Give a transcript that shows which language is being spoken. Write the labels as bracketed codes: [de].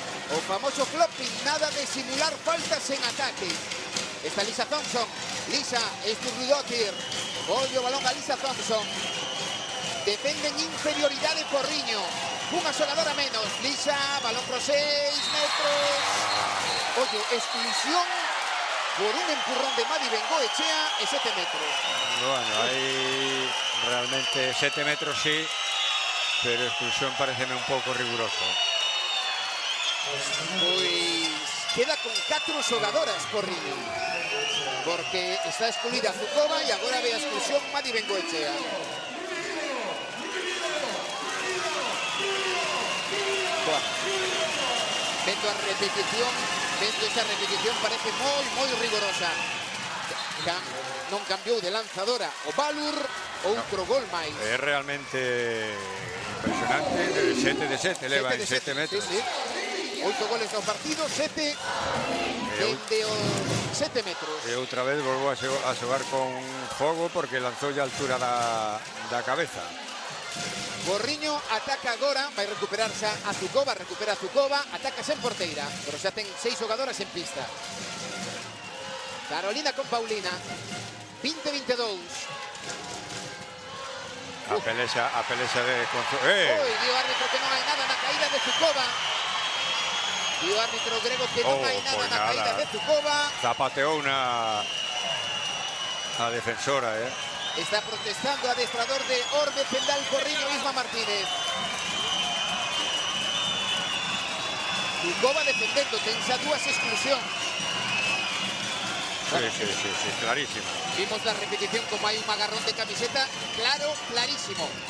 [gl] o famoso flopping, nada de simular faltas en ataque. Está Lisa Thompson, Lisa Sturridóttir, volve o balón a Lisa Thompson. Defenden inferioridade Porriño, unha xogadora menos. Lisa, balón por 6 metros. Oye, exclusión por un empurrón de Madi Bengoechea e 7 metros. [es] Bueno, hay realmente 7 metros sí, pero exclusión [gl] pareceme un pouco riguroso. Pois queda con 4 xogadoras Porriño, porque está excluída Zukova e agora ve a exclusión Madi Bengoechea. Bueno, vendo esa repetición parece moi rigorosa. Non cambiou de lanzadora o Valur, outro gol máis. É realmente impresionante, 7 de 7 leva en 7 metros. Sí, sí. 8 goles no partido, 7 dende os 7 metros. E outra vez volvo a xogar con fogo porque lanzou a altura da cabeza. Porriño ataca agora, vai recuperarse a Zukova, recupera a Zukova, ataca sen porteira, pero xa ten 6 xogadoras en pista. Carolina con Paulina, 20-22. A pelexa de... Oi, dio árbitro que non hai nada na caída de Zukova. Dio árbitro grego que non hai nada na caída de Zukova. Zapateou a defensora, Está protestando o adestrador de Orbe Pendal Porriño, Isma Martínez. Zukova defendendo, ten xa 2 exclusións. [es] Sí, clarísimo. Vimos la repetición como hay un agarrón de camiseta, claro, clarísimo.